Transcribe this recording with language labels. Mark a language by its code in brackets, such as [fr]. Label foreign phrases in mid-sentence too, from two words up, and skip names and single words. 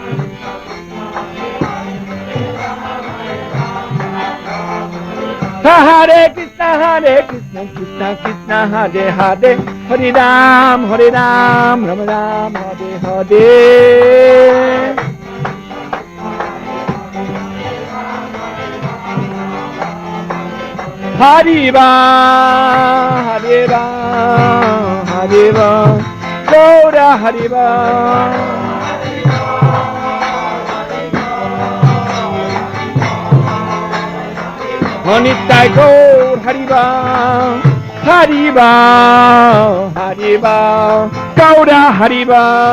[sa] Hare Krishna, Krishna Krishna, Hare Hare, Hare Ram, Ram Ram, Hare Hare. Hariva, Hariva, Hariva, Gaura Hariva. Nitai Gaur Hariva, Hariva, Hariva, Gaura Hariva.